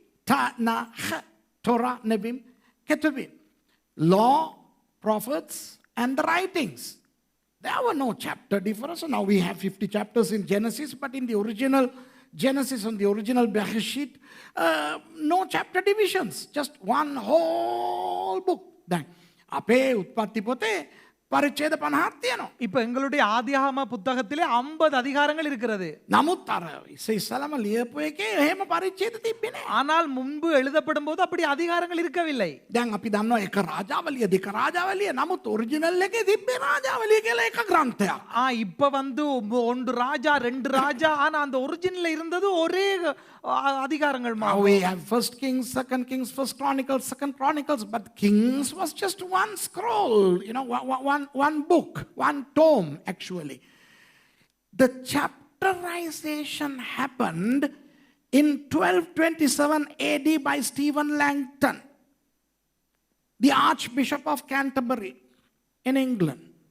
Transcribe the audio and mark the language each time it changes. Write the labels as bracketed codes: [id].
[he] Tanakh, Torah, Nevi'im, Ketuvim. [en] Law, prophets, and the writings. There were no chapter difference. Now we have 50 chapters in Genesis, but in the original Genesis and the original Bereshit, no chapter divisions. Just one whole book. [si] Then, අපේ උත්පත්ති පොතේ පරිච්ඡේද 50ක් තියෙනවා. [ta] இப்போ எங்களுடைய ஆதியாகம புத்தகத்திலே 50 அதிகாரங்கள் இருக்கிறது. [si] නමුත් අර ඉස්සෙල්ලාම ලියපු එකේ එහෙම පරිච්ඡේද තිබ්බේ නෑ. [ta] ஆனால் முன்பு எழுதப்படும்போது அப்படி அதிகாரங்கள் இருக்கவில்லை. [si] දැන් අපි දන්නවා එක රාජාවලිය දෙක රාජාවලිය. නමුත් ඔරිජිනල් එකේ තිබ්බේ රාජාවලිය කියලා එක ග්‍රන්ථයක්. [ta] இப்போ 1 ராஜா 2 ராஜா, ஆனா அந்த ஒரிஜினல்ல இருந்தது ஒரே அதிகாரங்கள் [en] Now [ta] மாதிரி. [en] we have 1 Kings, 2 Kings, 1 Chronicles, 2 Chronicles, but Kings was just one scroll, one book, one tome actually. The chapterization happened in 1227 AD by Stephen Langton, the Archbishop of Canterbury in England.